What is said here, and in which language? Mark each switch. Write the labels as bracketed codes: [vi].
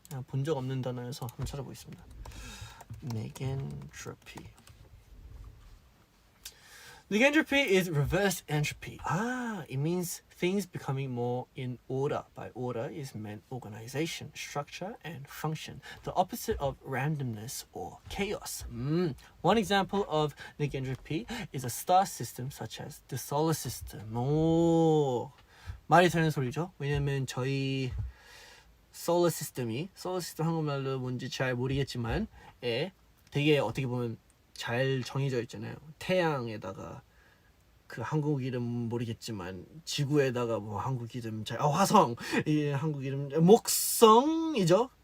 [ko] 본 적 없는 단어여서 한번 찾아보겠습니다. [en] Negentropy. Negentropy is reverse entropy. It means things becoming more in order. By order is meant organization, structure, and function. The opposite of randomness or chaos. One example of negentropy is a star system such as the solar system. [ko] 오, 말이 되는 소리죠. 왜냐면 저희 solar system 한국말로 뭔지 잘 모르겠지만 되게 어떻게 보면 잘 정해져 있잖아요. 태양에다가 그 한국 이름 모르겠지만 지구에다가 뭐 한국 이름 화성, 한국 이름 목성이죠.